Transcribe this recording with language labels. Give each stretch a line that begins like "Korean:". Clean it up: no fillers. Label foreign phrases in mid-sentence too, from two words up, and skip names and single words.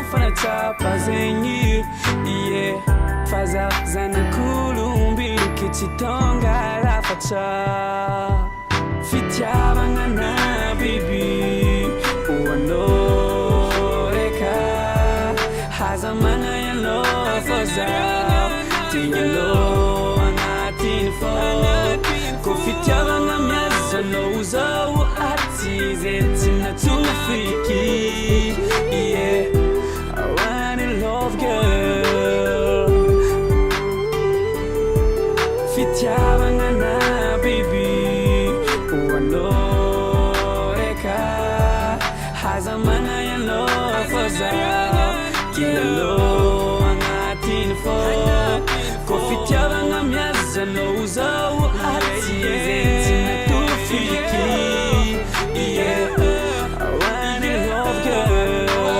Malagasy: fanatsapa zegny fazao zanak'olombelo tsy tonga lafatra fitiavagna biby hoanao reka hazamagna ialo fazao tianao agnatiny fô ko fitiavagna miazanao zao aty zay tsy natofiky
English: I wanna love girl
Malagasy: fitiavagna biby hoanao reka hazamagna ialo fazao tianao agnatiny fô ko fitiavagna miazanao zao aty zay tsy natofiky
English: I wanna love girl